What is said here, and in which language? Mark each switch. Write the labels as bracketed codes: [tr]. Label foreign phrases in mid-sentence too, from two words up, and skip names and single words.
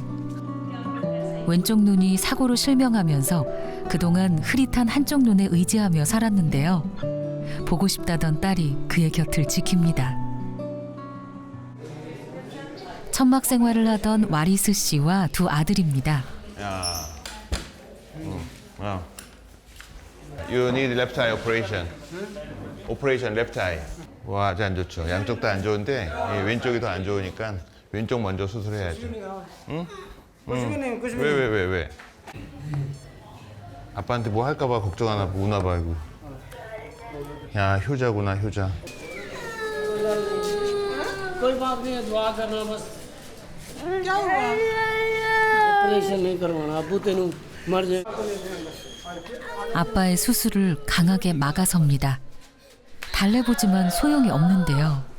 [ko] 왼쪽 눈이 사고로 실명하면서 그동안 흐릿한 한쪽 눈에 의지하며 살았는데요. 보고 싶다던 딸이 그의 곁을 지킵니다. 천막 생활을 하던 와리스 씨와 두 아들입니다. [en] You need left eye operation. Operation left eye. [ko] 와, 아주 안 좋죠. 양쪽 다 안 좋은데 왼쪽이 더 안 좋으니까 왼쪽 먼저 수술해야죠. 응? 왜? 아빠한테 뭐 할까봐 걱정하나 우나 봐 이거. 야, 효자구나, 효자. [hi] कोई बात नहीं है दुआ करना बस क्या हुआ ऑपरेशन नहीं करवाना [pa] अबू तेनू मर जाए [ko] 아빠의 수술을 강하게 막아섭니다. 달래보지만 소용이 없는데요.